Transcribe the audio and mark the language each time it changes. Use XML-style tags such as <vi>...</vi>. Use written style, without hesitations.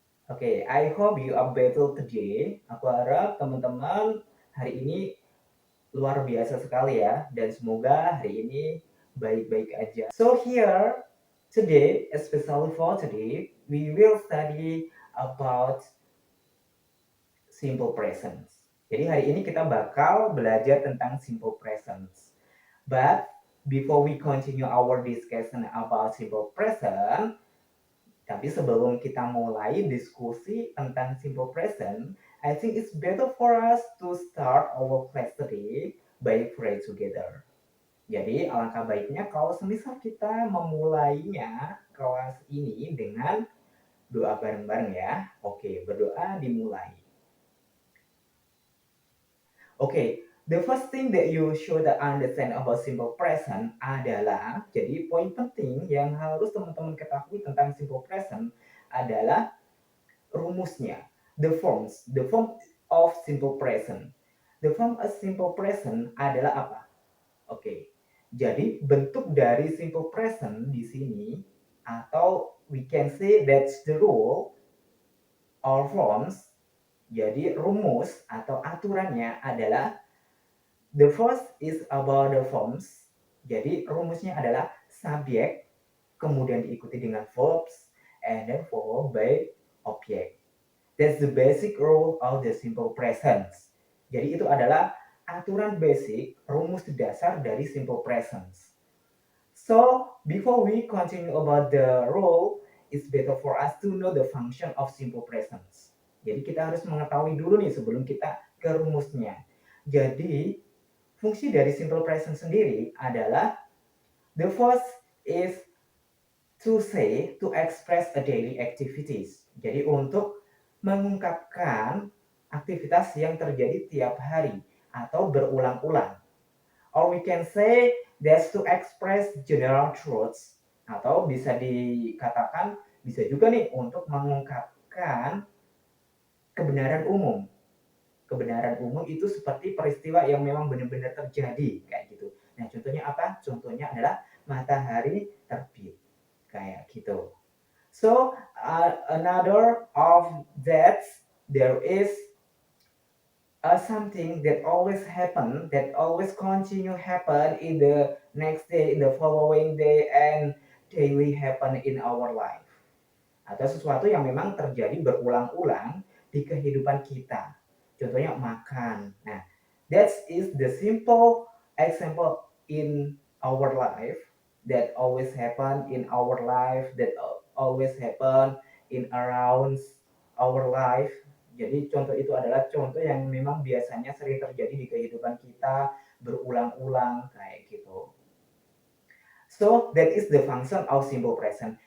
<en>Oke, I hope you are better today.</en> <id>Aku harap teman-teman hari ini luar biasa sekali ya, dan semoga hari ini baik-baik aja.</id> <en>So here, today, especially for today, we will study about simple present.</en> <id>Jadi hari ini kita bakal belajar tentang simple present.</id> <en>But before we continue our discussion about simple present,</en> <id>tapi sebelum kita mulai diskusi tentang simple present,</id> <en>I think it's better for us to start our class today by pray together.</en> <id>Jadi alangkah baiknya kalau semisal kita memulainya kelas ini dengan doa bareng-bareng ya. Oke, berdoa dimulai.</id> <en>Okay, the first thing that you should understand about simple present</en> <id>adalah, jadi poin penting yang harus teman-teman ketahui tentang simple present adalah rumusnya.</id> <en>The form of simple present. The form of simple present</en> <id>adalah apa? Oke, jadi bentuk dari simple present di sini, atau</id> <en>we can say that's the rule or forms,</en> <id>jadi rumus atau aturannya adalah</id> <en>the first is about the forms.</en> <id>Jadi rumusnya adalah subjek, kemudian diikuti dengan verbs,</id> <en>and then followed by object. That's the basic rule of the simple present.</en> <id>Jadi itu adalah aturan basic, rumus dasar dari simple present.</id> <en>So before we continue about the rule, it's better for us to know the function of simple present.</en> <id>Jadi kita harus mengetahui dulu nih sebelum kita ke rumusnya. Jadi fungsi dari simple present sendiri adalah</id> <en>the first is to say, to express a daily activities.</en> <id>Jadi untuk mengungkapkan aktivitas yang terjadi tiap hari atau berulang-ulang.</id> <en>Or we can say that's to express general truths.</en> <id>Atau bisa dikatakan, bisa juga nih untuk mengungkapkan kebenaran umum. Kebenaran umum itu seperti peristiwa yang memang benar-benar terjadi kayak gitu. Nah, contohnya apa? Contohnya adalah matahari terbit kayak gitu.</id> <en>So another of that there is something that always happen, that always continue happen in the next day, in the following day, and daily happen in our life.</en> <id>Atau sesuatu yang memang terjadi berulang-ulang di kehidupan kita. Contohnya makan.</id> <en>Nah, that is the simple example in our life that always happen in our life, that always happen in around our life.</en> <id>Jadi contoh itu adalah contoh yang memang biasanya sering terjadi di kehidupan kita berulang-ulang kayak gitu.</id> <en>So that is the function of simple present.</en>